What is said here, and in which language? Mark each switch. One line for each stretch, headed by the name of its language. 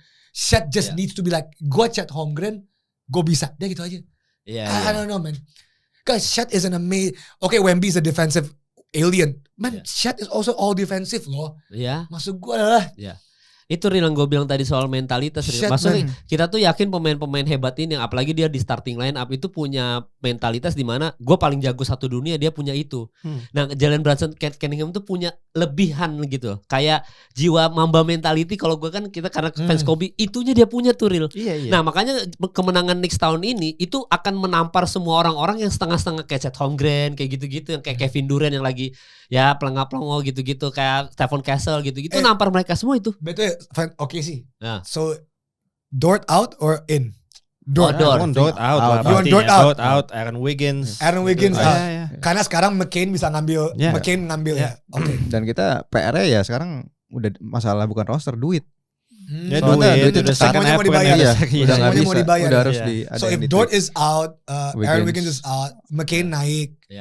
English: Chet just needs to be like,
Indonesian: gue Chet Holmgren, gue bisa. Dia gitu aja.
English: I don't know man. Cause Chet is an amazing. Okay, Wemby is a defensive alien. Man, Chet is also all defensive loh.
Indonesian: Maksud gue adalah. Itu real yang gue bilang tadi soal mentalitas. Maksudnya kita tuh yakin pemain-pemain hebat ini yang apalagi dia di starting line up itu punya mentalitas di mana gue paling jago satu dunia dia punya itu. Nah Jalen Brunson, Cat Cunningham tuh punya lebihan gitu. Kayak jiwa Mamba mentality kalau gue kan kita karena fans Kobe itunya dia punya tuh real. Nah makanya kemenangan Knicks tahun ini itu akan menampar semua orang-orang yang setengah-setengah kayak Chet Holmgren kayak gitu-gitu yang kayak Kevin Durant yang lagi ya pelengah-pelongo gitu-gitu kayak Stephen Castle gitu-gitu nampar mereka semua itu. Betul. Oke sih.
English: So Dort out or in? Dort out. You want Dort out. Aaron Wiggins.
Indonesian: Karena sekarang McCain bisa ngambil. McCain ngambil ya. Oke. Dan kita PR-nya ya sekarang udah masalah bukan roster duit. Duit udah semuanya mau dibayar. Semuanya mau dibayar. Udah harus
English: So if Dort is out, Aaron Wiggins is out, McCain naik.